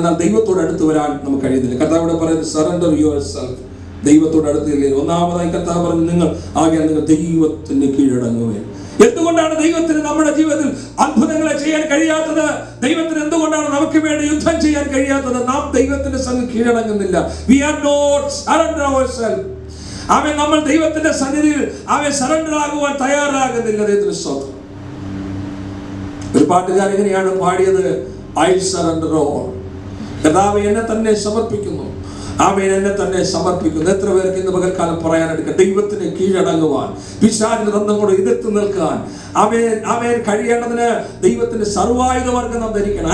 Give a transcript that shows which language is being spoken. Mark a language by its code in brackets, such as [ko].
[ml] എന്നാൽ ദൈവത്തോട് അടുത്ത് വരാൻ നമുക്ക് കഴിയുന്നില്ല. കർത്താവ് ഇവിടെ പറയുന്നത് [en] Surrender your self. [ml] ദൈവത്തോട് അടുത്തില്ലേ. ഒന്നാമതായി കർത്താവ് പറഞ്ഞു, നിങ്ങൾ ദൈവത്തിന് കീഴടങ്ങുവേ. എന്തുകൊണ്ടാണ് ദൈവത്തിന് നമ്മുടെ ജീവിതത്തിൽ അത്ഭുതങ്ങളെ ചെയ്യാൻ കഴിയാത്തത്? ദൈവത്തിന് എന്തുകൊണ്ടാണ് നമുക്ക് വേണ്ടി യുദ്ധം ചെയ്യാൻ കഴിയാത്തത്? നാം ദൈവത്തിന്റെ സന്നിധി കീഴടങ്ങുന്നില്ല. [en] We are not surrender ourselves. [ml] നമ്മൾ ദൈവത്തിന്റെ സന്നിധിയിൽ സറണ്ടർ ആകുവാൻ തയ്യാറാകുന്നില്ല. ദൈവത്തിന് സ്തോത്രം. ഒരു പാട്ടുകാരൻ എങ്ങനെയാണ് പാടിയത്? [en] I surrender all. [ml] കർത്താവേ, എന്നെ തന്നെ സമർപ്പിക്കുന്നു. എന്നെ തന്നെ സമർപ്പിക്കുന്നു. എത്ര പേർക്ക് ഇന്ന് പകൽക്കാലം പറയാനെടുക്കുക? ദൈവത്തിന് കീഴടങ്ങുവാൻ, പിശാചിന്റെ തന്ത്രങ്ങളോട് എതിർത്ത് നിൽക്കാൻ കഴിയേണ്ടതിന് ദൈവത്തിന്റെ സർവായുധവർഗം നാം ധരിക്കണം.